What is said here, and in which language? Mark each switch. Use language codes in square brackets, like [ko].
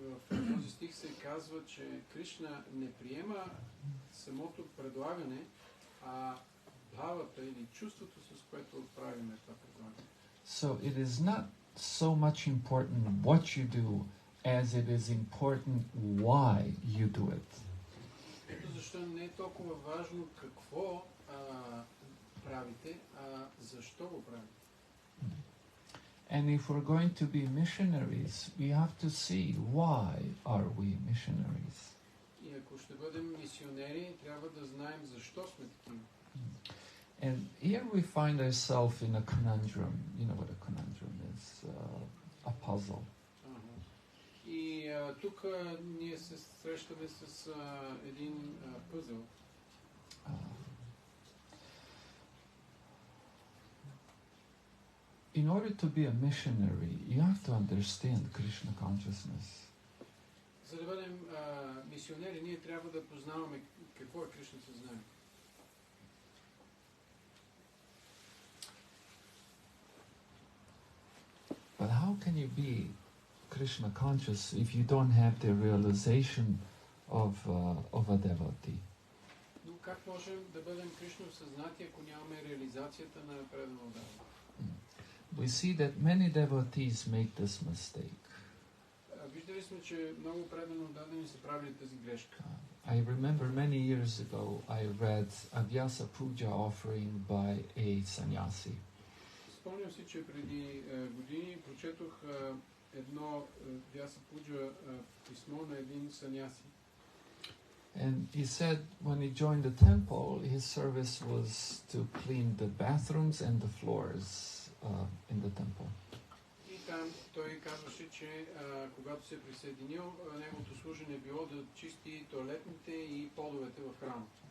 [bg] В този стих се казва, че Кришна не приема самото предлагане, а бхавата или чувството, с което отправиме това предлагане. [en] So it is not so much important what you do as it is important why you do it. [bg] Ето защо не е толкова важно какво правите, а защо го правите. [en] And if we're going to be missionaries, we have to see why are we missionaries. [bg] И ако ще бъдем мисионери, трябва да знаем защо сме такива. [en] And here we find ourselves in a conundrum. You know what a conundrum is? A puzzle. [bg] И тук ние се срещаме с един пъзъл. [en] In order to be a missionary, you have to understand Krishna consciousness. [bg] За да бъдем мисионери, ние трябва да познаваме какво е Кришна съзнание. [en] But how can you be Krishna conscious if you don't have the realization of a devotee? [bg] Но как можем да бъдем Кришна съзнати, ако нямаме реализацията на преданно отдаване? [en] We see that many devotees make this mistake. [bg] Виждали сме, че много преданно отдадени са правили тази грешка. [en] I remember many years ago I read a Vyasa Puja offering by a sannyasi. [bg] Спомням си, че преди години прочетох едно Vyasa Puja писмо на един саньяси. [en] And he said when he joined the temple, his service was to clean the bathrooms and the floors in the temple. [bg] И там той казваше, че когато се присъединил, неговото служене било да чисти тоалетните и подовете в храма.